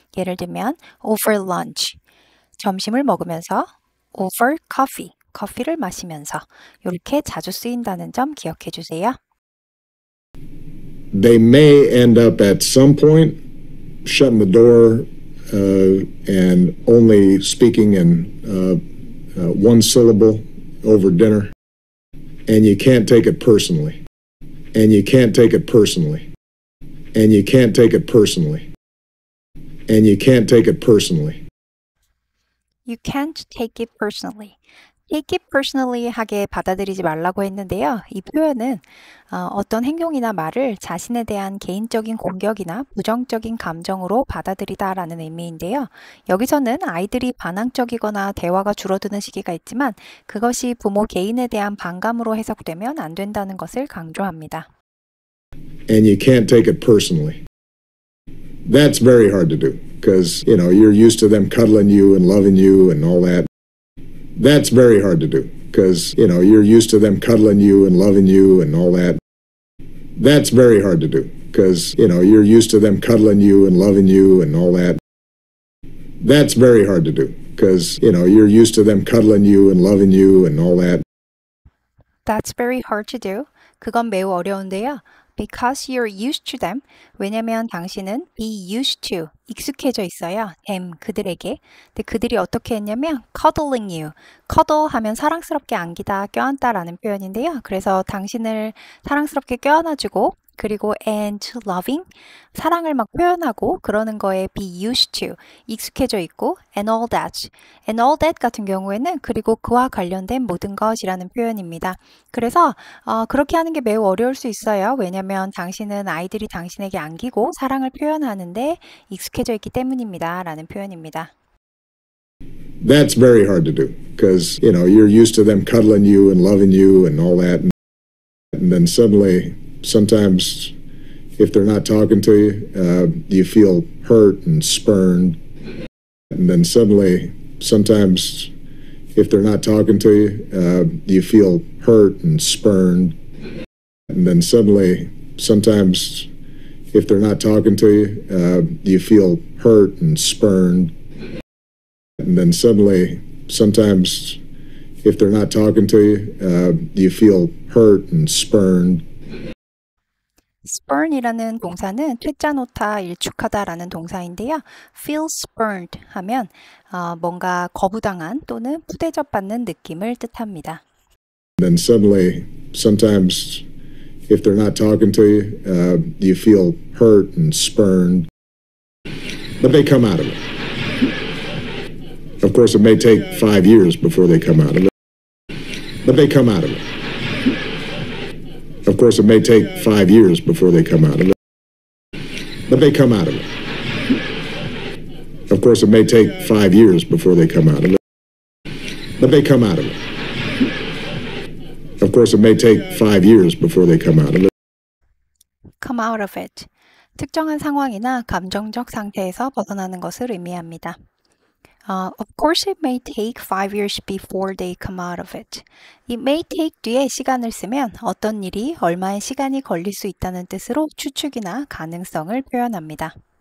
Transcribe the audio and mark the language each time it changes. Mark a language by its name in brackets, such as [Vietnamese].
[Korean] 예를 들면 over lunch, 점심을 먹으면서 over coffee, 커피를 마시면서 이렇게 자주 쓰인다는 점 기억해 주세요. [English] They may end up at some point shutting the door and only speaking in one syllable over dinner. And you can't take it personally. And you can't take it personally. And you can't take it personally. And you can't take it personally. You can't take it personally. [Korean] Take it personally 하게 받아들이지 말라고 했는데요. 이 표현은 어떤 행동이나 말을 자신에 대한 개인적인 공격이나 부정적인 감정으로 받아들이다라는 의미인데요. 여기서는 아이들이 반항적이거나 대화가 줄어드는 시기가 있지만 그것이 부모 개인에 대한 반감으로 해석되면 안 된다는 것을 강조합니다. [English] And you can't take it personally. That's very hard to do because, you're used to them cuddling you and loving you and all that. That's very hard to do because, you're used to them cuddling you and loving you and all that. That's very hard to do because, you're used to them cuddling you and loving you and all that. That's very hard to do because, you're used to them cuddling you and loving you and all that. That's very hard to do. 그건 매우 어려운데요. Because you're used to them. [Korean] 왜냐면 당신은 be used to, 익숙해져 있어요. them, 그들에게. 근데 그들이 어떻게 했냐면 cuddling you. cuddle 하면 사랑스럽게 안기다, 껴안다라는 표현인데요. 그래서 당신을 사랑스럽게 껴안아주고 그리고 and loving, 사랑을 막 표현하고 그러는 거에 be used to, 익숙해져 있고 and all that. and all that 같은 경우에는 그리고 그와 관련된 모든 것이라는 표현입니다. 그래서 그렇게 하는 게 매우 어려울 수 있어요. 왜냐하면 당신은 아이들이 당신에게 안기고 사랑을 표현하는데 익숙해져 있기 때문입니다. 라는 표현입니다. [English] That's very hard to do because, you're used to them cuddling you and loving you and all that. And then suddenly, sometimes if they're not talking to you, you feel hurt and spurned. And then suddenly, sometimes if they're not talking to you, you feel hurt and spurned. And then suddenly, sometimes if they're not talking to you, you feel hurt and spurned. And then suddenly, sometimes if they're not talking to you, you feel hurt and spurned. [Korean] spurn이라는 동사는 퇴짜놓다, 일축하다라는 동사인데요. feel spurned 하면 뭔가 거부당한 또는 푸대접받는 느낌을 뜻합니다. [English] Then suddenly, sometimes if they're not talking to you, you feel hurt and spurned. But they come out of it. Of course, it may take 5 years before they come out of it. But they come out of it. Of course, it may take 5 years before they come out of it, but they come out of it. Of course, it may take 5 years before they come out of it, but they come out of it. Of course, it may take 5 years before they come out of it. come out of it. [Korean] 특정한 상황이나 감정적 상태에서 벗어나는 것을 의미합니다. [English] Of course, it may take 5 years before they come out of it. [Korean] It may take 뒤에 시간을 쓰면 어떤 일이 얼마의 시간이 걸릴 수 있다는 뜻으로 추측이나 가능성을 표현합니다.